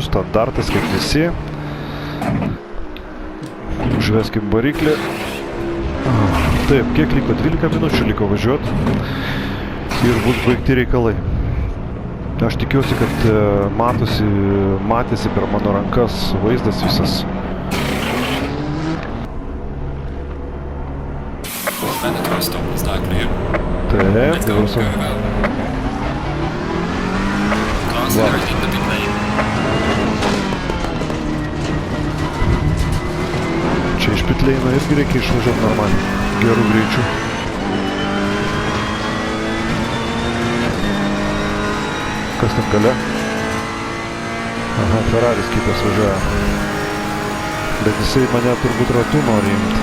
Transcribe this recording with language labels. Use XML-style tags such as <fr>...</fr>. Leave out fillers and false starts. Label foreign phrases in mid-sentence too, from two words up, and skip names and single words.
<lt>Standartas, kaip visi. Užveskim variklį. Taip, kiek liko? 12 minučių liko važiuoti. Ir bus baigti reikalai. Aš tikiuosi, kad matėsi per mano rankas vaizdas visas.</lt> <en>mandatory stop is now clear.</en> <lt>Taip,</lt> <en>Let's go,</en> <lt>dabar</lt> <en>go, go. Caution, in the pit lane.</en> <lt>čia iš pitleino irgi reikia išvažiuoti normaliai, gerų greičių. Kas ten gale? Aha, Ferraris kitas važiuoja. Bet jisai mane turbūt ratu nori imti.</lt>